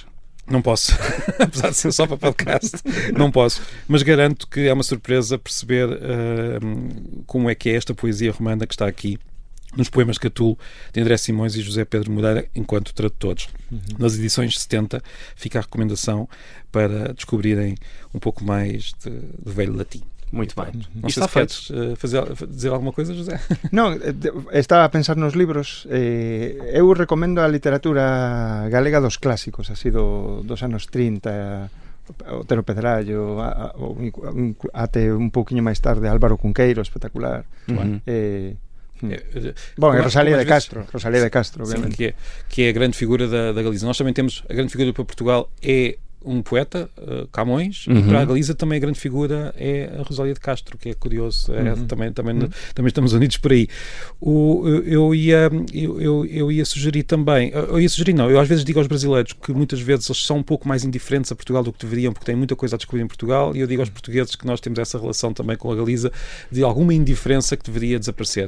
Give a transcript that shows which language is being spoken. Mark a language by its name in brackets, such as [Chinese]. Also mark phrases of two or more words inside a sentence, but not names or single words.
[Portuguese] Não posso, apesar de ser só para podcast, não posso, mas garanto que é uma surpresa perceber como é que é esta poesia romana que está aqui nos poemas Catulo, de André Simões e José Pedro Moreira, enquanto tradutores. Nas edições 70 fica a recomendação para descobrirem um pouco mais de velho latim. Muito bem. Não sei se queres dizer alguma coisa, José? [Galician] Non, estaba a pensar nos libros. Eu recomendo a literatura galega dos clásicos, así dos anos 30, Otero Pedrallo, até un pouquiño máis tarde Álvaro Cunqueiro, espectacular. Bom, é Rosalía de Castro, obviamente. [Portuguese] Sim, que é a grande figura da Galiza. Nós também temos a grande figura para Portugal é um poeta, Camões, e para a Galiza também a grande figura é a Rosalía de Castro, que é curioso. Também estamos unidos por aí. Eu ia sugerir também, eu às vezes digo aos brasileiros que muitas vezes eles são um pouco mais indiferentes a Portugal do que deveriam, porque têm muita coisa a descobrir em Portugal, e eu digo aos portugueses que nós temos essa relação também com a Galiza, de alguma indiferença que deveria desaparecer.